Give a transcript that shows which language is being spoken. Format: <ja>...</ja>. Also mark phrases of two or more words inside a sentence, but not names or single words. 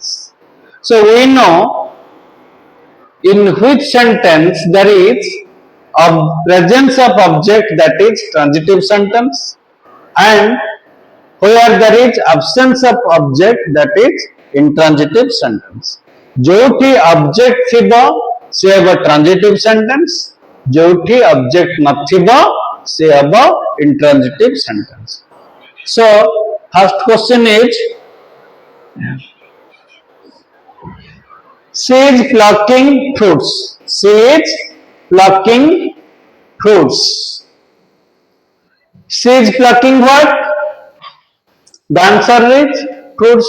<en>So we know in which sentence there is a presence of object, that is transitive sentence, and where there is absence of object, that is intransitive sentence.</en> <or>ଯେଉଁଠି object ଥିବ ସେ ହବ</or> <en>transitive sentence,</en> <or>ଯେଉଁଠି object ନଥିବ ସେ ହବ</or> <en>intransitive sentence. So first question is, she is plucking fruits. She is plucking fruits. She is plucking what? The answer is fruits.</en>